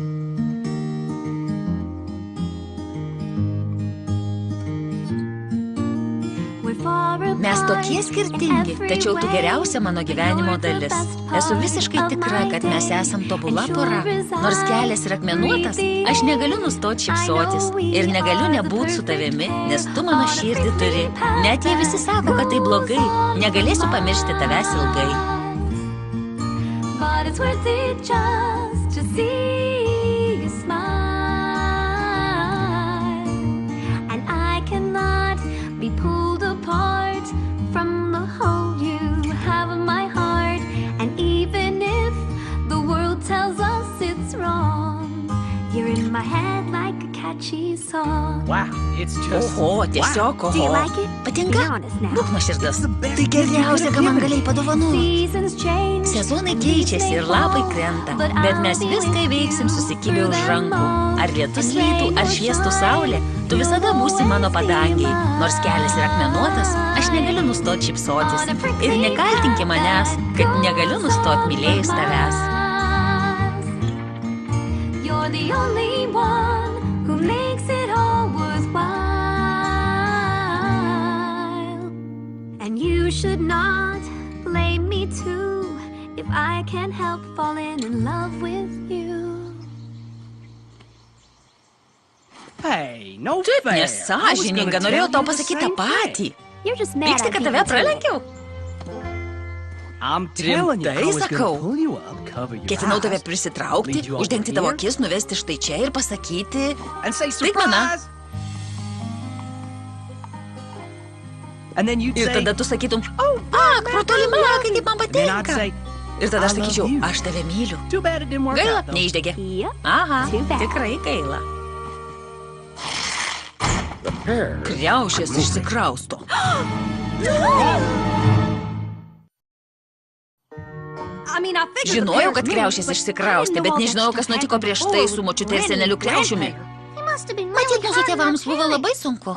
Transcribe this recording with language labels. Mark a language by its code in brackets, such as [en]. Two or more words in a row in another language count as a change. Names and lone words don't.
[lt] Mes tokie skirtingi, tačiau tu geriausia mano gyvenimo dalis. Esu visiškai tikra, kad mes esam tobula pora. Nors kelias yra akmenuotas, aš negaliu nustoti šypsotis ir negaliu nebūt su tavimi, nes tu mano širdį turi. Net jei visi sako, kad tai blogai, negalėsiu pamiršti tavęs ilgai. [en] From the hole you have in my heart, and even if the world tells us it's wrong, you're in my head like a catchy song. Wow, it's just [lt] Oho, tiesiog oho. Patinka? Būk nuoširdus. Tai geriausia, ką man galėjai padovanoti. Sezonai keičiasi ir lapai krenta, bet mes viską įveiksim susikibę už rankų. Ar lietus lytų, ar šviestų saulė, tu visada būsi mano padangiai. Nors kelias yra akmenuotas, aš negaliu nustoti šypsotis. Ir nekaltinki manęs, kad negaliu nustoti mylėjus tavęs. [en] You're the only one who makes it all worthwhile. And you should not blame me too if I can't help falling in love with you. Hey, no [lt] Taip [en] fair. [lt] nesąžininga, norėjau tau pasakyti tą patį. Pyksti, kad tave pralenkiau? [en] I'm telling you, I [lt] Rimtai [en] was [lt] sakau. [en] gonna pull you up, cover your [lt] Ketinau tave [en] eyes, [lt] prisitraukti, [en] lead you over [lt] uždengti tavo [en] here, [lt] akis, nuvesti štai čia ir pasakyti... [en] and say [lt] Staigmena. [en] surprise. And then you'd [lt] Ir [en] say, [lt] tada tu sakytum, ak, protuoli makai, kaip man [en] then I'd [lt] patinka. [en] say, [lt] Ir tada aš [en] I love [lt] sakyčiau, [en] you. [lt] aš tave myliu. [en] Too bad it didn't work [lt] Gaila, [en] out though. [lt] neišdegė. [en] Yep. [lt] Aha, [en] Too bad. [lt] tikrai gaila. Kriaušės išsikrausto. Žinojau, kad kriaušės išsikraustė, bet nežinojau, kas nutiko prieš tai su močiute ir seneliu Kriaušiumi. Matyt, mūsų tėvams buvo labai sunku.